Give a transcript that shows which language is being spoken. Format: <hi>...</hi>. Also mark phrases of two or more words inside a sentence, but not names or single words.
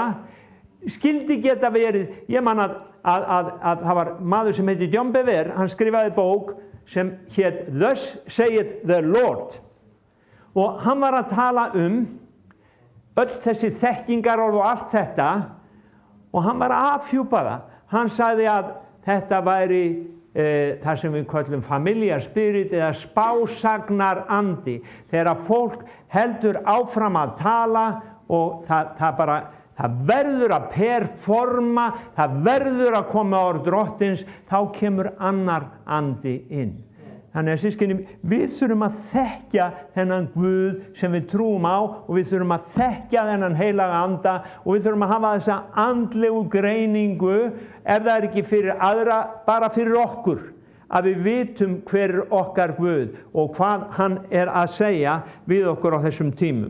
<is>Skildi geta verið, ég man að það var maður sem heiti John Bevere, hann skrifaði bók sem hét Thus saith the Lord, og hann var að tala öll þessi þekkingarorð og allt þetta, og hann var að afhjúpa það. Hann sagði að þetta væri það sem við köllum</is> <en>familiar spirit</en> <is>eða spásagnar andi, þegar fólk heldur áfram að tala og það verður að performa, það verður að koma orð drottins, þá kemur annar andi inn. Þannig að systkini, við þurfum að þekkja þennan Guð sem við trúum á, og við þurfum að þekkja þennan heilaga anda, og við þurfum að hafa þessa andlegu greiningu, ef það ekki fyrir aðra, bara fyrir okkur, að við vitum hver okkar Guð og hvað hann að segja við okkur á þessum tímum.</is>